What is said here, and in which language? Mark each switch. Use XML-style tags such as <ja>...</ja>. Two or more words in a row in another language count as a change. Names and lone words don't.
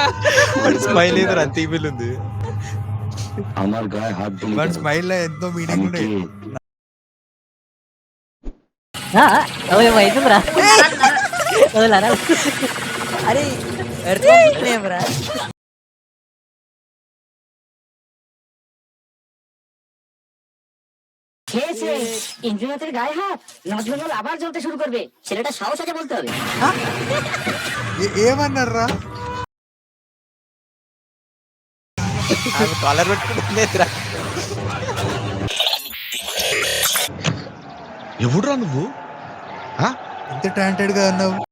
<te>స్మైల్ ఏదో అంత ఈమెయిల్ ఉంది. వాడి స్మైల్ లో ఎంతో మీనింగ్ ఉన్నాయి. అవుతుందిరా అరే రా</te> <bn>খেয়েছে ইন্দ্রনাথের গায়ে হাত, নজরুল আবার জ্বলতে শুরু করবে। ছেলেটা সাহস আছে বলতে হবে।</bn> <te>ఏమన్నారా? కాలర్ పెట్టుకుంటుందిరా. ఎవడురా నువ్వు? ఇంత టాలెంటెడ్ గా ఉన్నావు.</te>